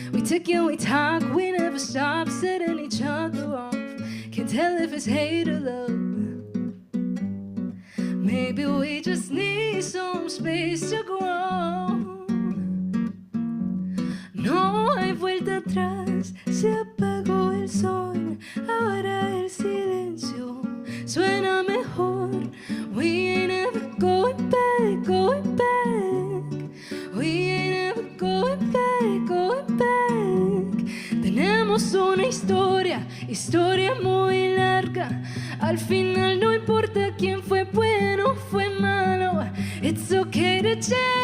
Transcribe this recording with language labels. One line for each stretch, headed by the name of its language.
English: We tick and we talk, we never stop, setting each other off. Can't tell if it's hate or love. Maybe we just need some space to grow.
Spanish: No hay vuelta atrás, se apagó el sol. Ahora el silencio suena mejor.
English: We ain't never going back, going back. We ain't never going back, going back.
Spanish: Tenemos una historia, historia muy larga. Al final no importa quién fue bueno, fue malo.
English: It's okay to change.